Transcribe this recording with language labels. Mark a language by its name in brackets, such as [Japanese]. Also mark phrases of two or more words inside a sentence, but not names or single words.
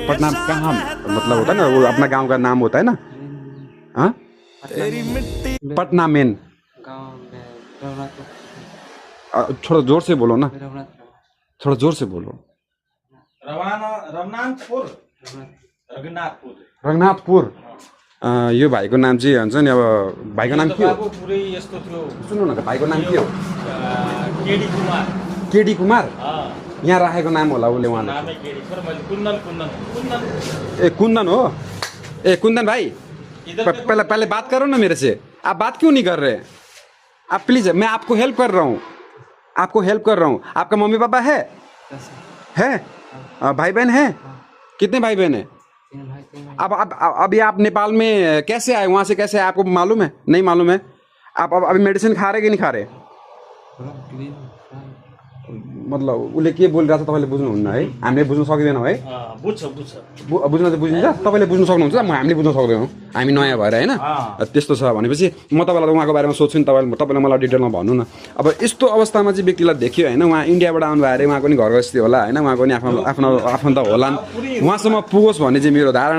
[Hindi] पटना कहाँ मतलब होता है ना वो अपना गांव का नाम होता है ना। हाँ पटना मेन थोड़ा जोर से बोलो ना थोड़ा जोर से बोलो। [Nepali] रघुनाथपुर यो भाइको नाम चाहिँ हुन्छ नि अब भाइको नाम के हो सुन्नु न भाइको नाम के हो? केडी कुमार यहाँ राखेको नाम होला उसले उहाँले ए कुन्दन हो। [Hindi] ए कुन्दन भाई पहले बात करो ना मेरे से। आप बात क्यों नहीं कर रहे? आप प्लीज मैं आपको हेल्प कर रहा हूँ आपका मम्मी पापा है भाई बहन है? कितने भाई बहन है? अब अभी आप नेपाल में कैसे आए? वहाँ से कैसे आए आपको मालूम है? नहीं मालूम है। आप अभी मेडिसिन खा रहे कि नहीं खा रहे? [Nepali] मतलब उसले के बोलिरहेको छ तपाईँले बुझ्नुहुन्न है। हामीले बुझ्न सक्दैनौँ है। बुझ्न चाहिँ बुझिन्छ तपाईँले बुझ्न सक्नुहुन्छ हामीले बुझ्न सक्दैनौँ हामी नयाँ भएर होइन। त्यस्तो छ भनेपछि म तपाईँलाई उहाँको बारेमा सोध्छु नि तपाईँले मलाई डिटेलमा भन्नु न। अब यस्तो अवस्थामा चाहिँ व्यक्तिलाई देखियो होइन उहाँ इन्डियाबाट आउनु भयो अरे उहाँको नि घर गृहस्थी होला होइन उहाँको नि आफ्नो आफन्त होलान् उहाँसम्म पुगोस् भन्ने चाहिँ मेरो धारणा।